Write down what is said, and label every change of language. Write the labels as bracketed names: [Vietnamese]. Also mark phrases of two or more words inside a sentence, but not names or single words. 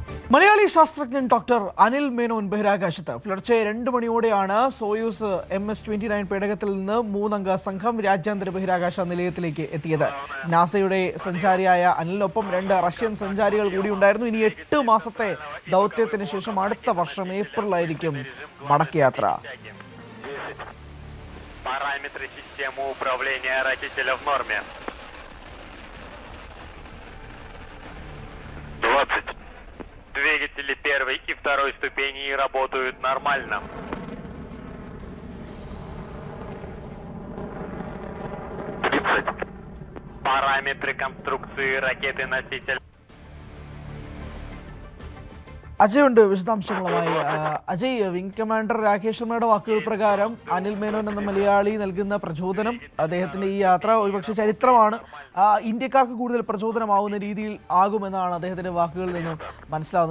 [Malayalam] മലയാളി ശാസ്ത്രജ്ഞൻ ഡോക്ടർ അനിൽ മേനോൻ ബഹിരാകാശത്ത് പുലർച്ചെ 2 മണിയോടെയാണ് സോയൂസ് MS-29 പേടകത്തിൽ നിന്ന് 3-അംഗ സംഘം രാജ്യാന്തര ബഹിരാകാശ നിലയത്തിലേക്ക് എത്തിയത്. നാസയുടെ സഞ്ചാരിയായ അനിലിനൊപ്പം 2 റഷ്യൻ സഞ്ചാരികൾ കൂടിയുണ്ടായിരുന്നു. ഇനി 8 മാസത്തെ ദൗത്യത്തിന് ശേഷം അടുത്ത വർഷം ഏപ്രിലായിരിക്കും മടക്കയാത്ര. [Russian] Параметры системы управления ракетеля в норме. 20. Двигатели первой и второй ступени работают нормально. 30. Параметры конструкции ракеты-носителя. [Malayalam] അജയ് ഉണ്ട് വിശദാംശങ്ങളുമായി. അജയ്, വിംഗ് കമാൻഡർ രാകേഷ് ശർമ്മയുടെ വാക്കുകൾ പ്രകാരം അനിൽ മേനോൻ എന്ന മലയാളി നൽകുന്ന പ്രചോദനം, അദ്ദേഹത്തിന്റെ ഈ യാത്ര ഒരുപക്ഷെ ചരിത്രമാണ്, ഇന്ത്യക്കാർക്ക് കൂടുതൽ പ്രചോദനമാവുന്ന രീതിയിൽ ആകുമെന്നാണ് അദ്ദേഹത്തിന്റെ വാക്കുകളിൽ നിന്നും മനസ്സിലാവുന്നത്.